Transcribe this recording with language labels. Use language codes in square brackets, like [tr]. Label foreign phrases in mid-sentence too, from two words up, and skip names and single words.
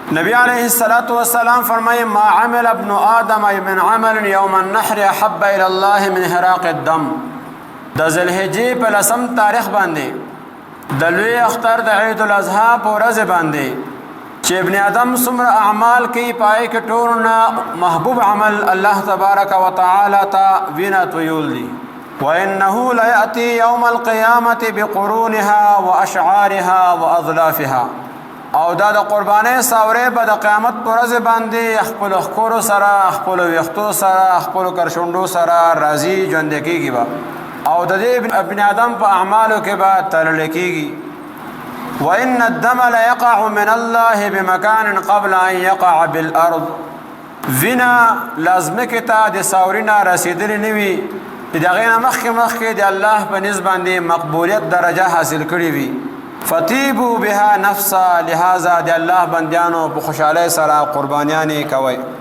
[ar] نبی علیہ الصلوۃ والسلام فرمائے ما عمل ابن آدم من عمل یوم النحر احب الى الله من حراق الدم. [ps] د ذوالحجې په لسم تاریخ باندې د لوی اختر د عید الاضحی په ورځ باندې چې ابن آدم څومره اعمال کوي پای کې ټول نه محبوب عمل [ar] الله تبارک وتعالى [ps] ته وینا تویول دي. [ar] وانه لياتي يوم القيامه بقرونها واشعارها واظلافها. [ps] او دا د قربانۍ ساورې به د قیامت پر ورځ باندې خپل ښکورو سره خپل ویښتو سره خپل کرشونډو سره راځي ژوندی کېږي به او د دې ابن آدم په اعمالو کې به تللی کېږي. [ar] وان الدم ليقع من الله بمكان قبل ان يقع بالارض. [ps] وینا لازمکې ته د ساوري نه رسېدلې نه وي چې د هغې نه مخکې د الله په نسبت باندې مقبولیت درجه حاصل کړې وي. [ar] فتیبو بها نفسا. [ps] لہذا د الله بندیانو په خوشحالۍ سره قربانیانې کوئ.